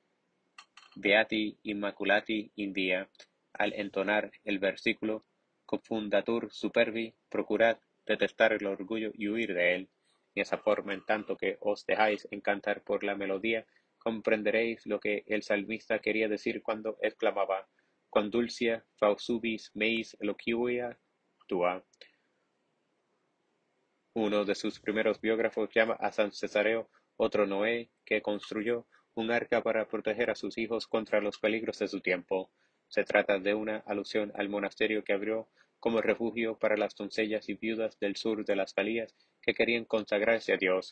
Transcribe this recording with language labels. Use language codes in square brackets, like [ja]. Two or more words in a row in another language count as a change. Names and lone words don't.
[la] Beati Immaculati in Dea. [es] Al entonar el versículo [la] Confundatur superbi, [es] procurad detestar el orgullo y huir de él. De esa forma, en tanto que os dejáis encantar por la melodía, comprenderéis lo que el salmista quería decir cuando exclamaba [la] Quam dulcia fausubis meis eloquia tua. [es] Uno de sus primeros biógrafos llama a San Cesareo otro Noé que construyó un arca para proteger a sus hijos contra los peligros de su tiempo. Se trata de una alusión al monasterio que abrió como refugio para las doncellas y viudas del sur de las Galías que querían consagrarse a Dios.